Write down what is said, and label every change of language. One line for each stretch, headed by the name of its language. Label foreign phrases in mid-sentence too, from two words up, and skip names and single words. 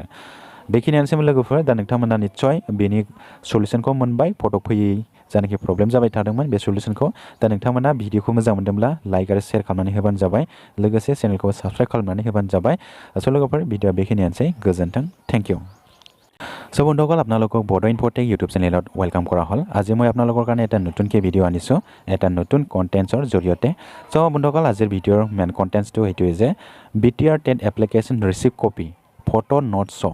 Bodo: बेखिनियानोसैमोन लोगोफोर। दा नोंथांमोना निस्सय बेनि सलुसनखौ मोनबाय, फट' फैयै जानाखि प्रब्लेम जाबाय थादोंमोन बे सलुसनखौ। दा नोंथांमोना भिडिअखौ मोजां मोनदोंब्ला लाइक आरो शेयार खालामनानै होबानो जाबाय, लोगोसे चेनेलखौ साबस्क्राइब खालामनानै होबानो जाबाय। स' लोगोफोर, भिडिअआ बेखिनियानोसै। गोजोन्थों,
English: thank you.
Assamese: চ' বন্ধুসকল, আপোনালোকক বড' ইনফ'টেক ইউটিউব চেনেলত ৱেলকাম কৰা হ'ল। আজি মই আপোনালোকৰ কাৰণে এটা নতুনকৈ ভিডিঅ' আনিছোঁ, এটা নতুন কণ্টেণ্টছৰ জৰিয়তে। চ' বন্ধুসকল, আজিৰ ভিডিঅ'ৰ
English: main contents
Assamese: সেইটোৱে যে BTR টেট
English: application receipt copy photo not show'.